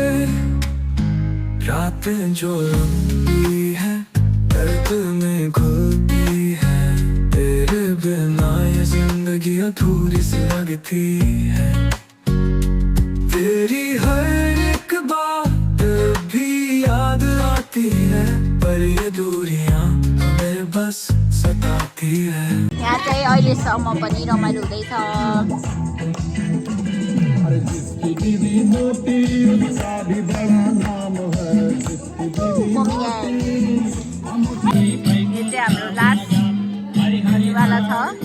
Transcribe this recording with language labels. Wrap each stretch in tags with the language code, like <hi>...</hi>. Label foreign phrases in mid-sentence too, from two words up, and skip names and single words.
<hi>रातें जो लंबी है दर्द में घुलती है तेरे बिना ये जिंदगी अधूरी सी लगती है तेरी हर एक बात भी याद आती है पर ये दूरियां हमें बस सताती है</hi> <ne>यहाँ चाहिँ अहिलेसम्म पनि रमाइलो हुँदैछ यो चाहिँ हाम्रो लास्ट वाला छ</ne>